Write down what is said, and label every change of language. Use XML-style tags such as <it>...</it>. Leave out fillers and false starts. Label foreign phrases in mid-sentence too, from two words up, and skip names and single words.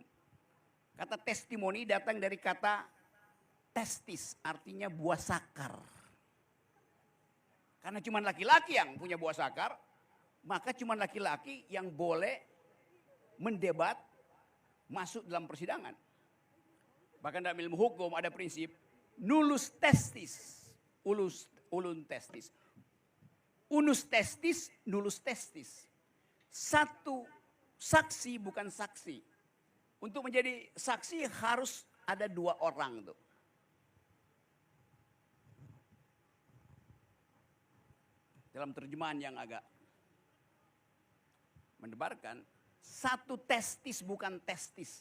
<id>Kata testimoni datang dari kata testis, artinya buah sakar. Karena cuma laki-laki yang punya buah sakar, maka cuma laki-laki yang boleh mendebat masuk dalam persidangan. Bahkan dalam ilmu hukum ada prinsip</id> <la>nullus testis, ulun testis. Unus testis, nullus testis.</la> <id>Satu saksi bukan saksi. Untuk menjadi saksi harus ada dua orang tuh. Dalam terjemahan yang agak mendebarkan, satu testis bukan testis.</id>